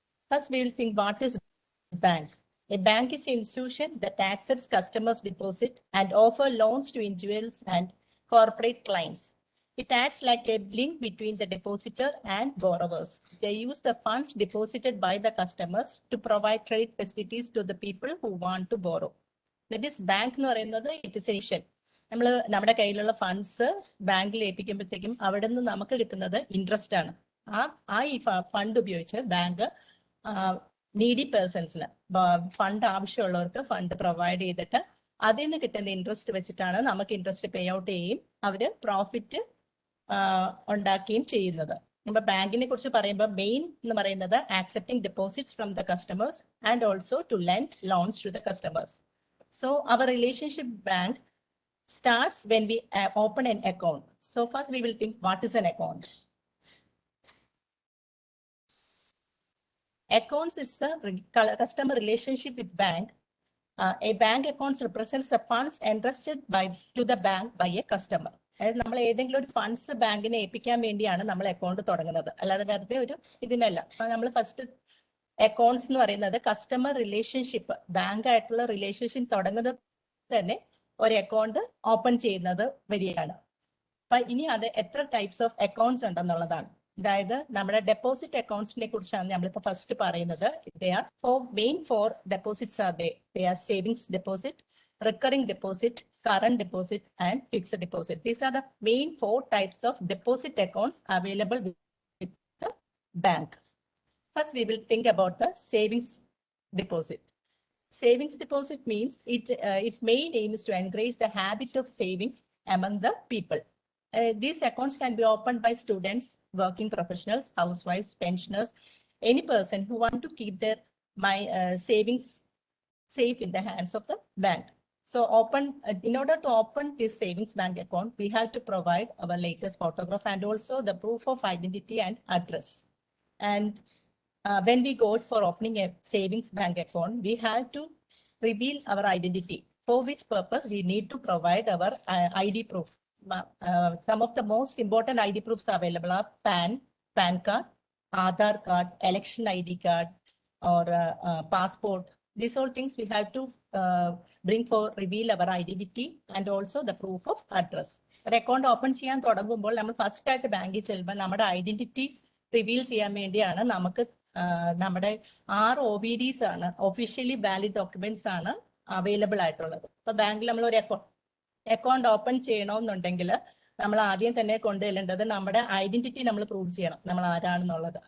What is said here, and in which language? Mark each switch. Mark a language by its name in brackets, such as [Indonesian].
[English] First, we will think what is bank. A bank is an institution that accepts customers' deposit and offer loans to individuals and corporate clients. It acts like a link between the depositor and borrowers. They use the funds deposited by the customers to provide credit facilities to the people who want to borrow. That is bank [Malayalam] എന്ന് പറയുന്നത് [English] it is a [Malayalam] നമ്മൾ നമ്മുടെ കയ്യിലുള്ള funds ബാങ്കിൽ ഏൽപ്പിക്കുമ്പോഴത്തേക്കും അവിടെ നിന്ന് നമുക്ക് കിട്ടുന്നത് ഇൻട്രസ്റ്റ് ആണ്. ഈ ഫണ്ട് ഉപയോഗിച്ച് ബാങ്ക് നീഡി പേഴ്സൺസിന് ഫണ്ട് ആവശ്യമുള്ളവർക്ക് ഫണ്ട് പ്രൊവൈഡ് ചെയ്തിട്ട് അതിൽ നിന്ന് കിട്ടുന്ന ഇൻട്രസ്റ്റ് വെച്ചിട്ടാണ് നമുക്ക് ഇൻട്രസ്റ്റ് പേ ഔട്ട് ചെയ്യുകയും അവര് പ്രോഫിറ്റ് ഉണ്ടാക്കുകയും ചെയ്യുന്നത്. നമ്മൾ ബാങ്കിനെ കുറിച്ച് പറയുമ്പോൾ മെയിൻ എന്ന് പറയുന്നത് [English] Accepting deposits from the customers and also to lend loans to the customers. So our relationship bank starts when we open an account. So first we will think what is an account. Accounts is a customer relationship with bank. A bank account represents the funds entrusted to the bank by a customer. [Malayalam] അതായത് നമ്മൾ ഏതെങ്കിലും ഒരു funds ബാങ്കിനെ ഏൽപ്പിക്കാൻ വേണ്ടിയാണ് നമ്മൾ account തുടങ്ങുന്നത്, അല്ലാതെ വെറുതെ ഒരു ഇതിനല്ല. അപ്പൊ നമ്മൾ ഫസ്റ്റ് അക്കൗണ്ട്സ് എന്ന് പറയുന്നത് കസ്റ്റമർ റിലേഷൻഷിപ്പ്, ബാങ്ക് ആയിട്ടുള്ള റിലേഷൻഷിപ്പ് തുടങ്ങുന്നത് തന്നെ ഒരു അക്കൗണ്ട് ഓപ്പൺ ചെയ്യുന്നത് വഴിയാണ്. അപ്പൊ ഇനി അത് എത്ര ടൈപ്സ് ഓഫ് അക്കൗണ്ട്സ് ഉണ്ടെന്നുള്ളതാണ്. അതായത് നമ്മുടെ ഡെപ്പോസിറ്റ് അക്കൗണ്ട്സിനെ കുറിച്ചാണ് നമ്മളിപ്പോ ഫസ്റ്റ് പറയുന്നത്. [English] Main four deposits are they are savings deposit, recurring deposit, current deposit, and fixed deposit. These are the main 4 types of deposit accounts available with the bank. First, we will think about the savings deposit. Savings deposit means its main aim is to encourage the habit of saving among the people. These accounts can be opened by students, working professionals, housewives, pensioners, any person who want to keep their savings safe in the hands of the bank. So in order to open this savings bank account, we have to provide our latest photograph and also the proof of identity and address. And when we go for opening a savings bank account, we have to reveal our identity, for which purpose we need to provide our ID proof. Some of the most important ID proofs available are PAN card, Aadhaar card, election ID card, or passport. These all things we have to bring for reveal our identity and also the proof of address. [Malayalam] ഒരു account open ചെയ്യാൻ തുടങ്ങുമ്പോൾ നമ്മൾ first ആയിട്ട് ബാങ്കിൽ ചെല്ലുമ്പോൾ നമ്മുടെ identity reveal ചെയ്യാൻ വേണ്ടിയാണ് നമുക്ക് നമ്മുടെ 6 OVDs ആണ്, ഒഫീഷ്യലി വാലിഡ് ഡോക്യുമെന്റ്സ് ആണ് അവൈലബിൾ ആയിട്ടുള്ളത്. ഇപ്പൊ ബാങ്കിൽ നമ്മൾ ഒരു അക്കൗണ്ട് ഓപ്പൺ ചെയ്യണമെന്നുണ്ടെങ്കിൽ നമ്മൾ ആദ്യം തന്നെ കൊണ്ടുവരേണ്ടത് നമ്മുടെ ഐഡന്റിറ്റി നമ്മൾ പ്രൂവ് ചെയ്യണം, നമ്മൾ ആരാണെന്നുള്ളത്.